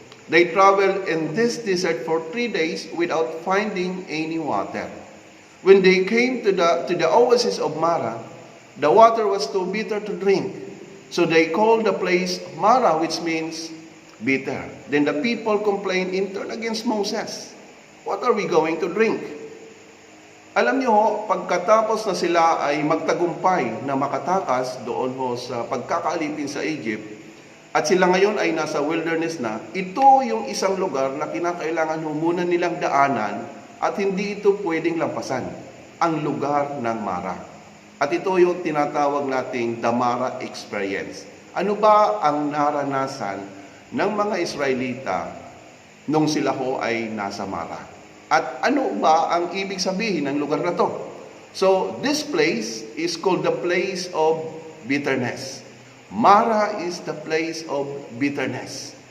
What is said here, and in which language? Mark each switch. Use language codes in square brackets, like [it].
[en] They traveled in this desert for 3 days without finding any water. When they came to the oasis of Mara, the water was too bitter to drink. So they called the place Mara, which means bitter. Then the people complained in turn against Moses. What are we going to drink? [tl] Alam niyo ho, pagkatapos na sila ay magtagumpay na makatakas doon ho sa pagkakaalipin sa Egypt, at sila ngayon ay nasa wilderness na, ito yung isang lugar na kinakailangan ho muna nilang daanan at hindi ito pwedeng lampasan, ang lugar ng Mara. At ito yung tinatawag nating [en] the Mara experience. [tl] Ano ba ang naranasan ng mga Israelita nung sila ho ay nasa Mara? At ano ba ang ibig sabihin ng lugar na to? [en] So, this place is called the place of bitterness. Mara is the place of bitterness.